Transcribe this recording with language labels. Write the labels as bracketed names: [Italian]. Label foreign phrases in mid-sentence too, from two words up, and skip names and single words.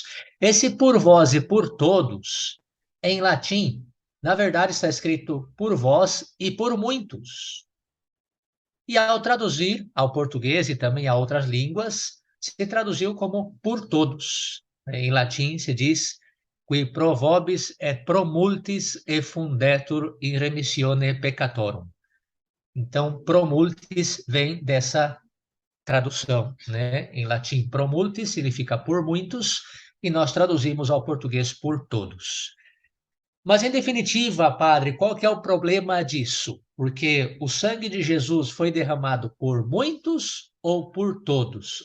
[Portuguese] Esse por vós e por todos, em latim, na verdade está escrito por vós e por muitos. E ao traduzir ao português e também a outras línguas, se traduziu como por todos. Em latim se diz [Latin] qui pro vobis et pro multis effundetur in remissione peccatorum. [Portuguese] Então, promultis vem dessa tradução, né? Em latim, promultis significa por muitos, e nós traduzimos ao português por todos. Mas, em definitiva, padre, qual que é o problema disso? Porque o sangue de Jesus foi derramado por muitos ou por todos?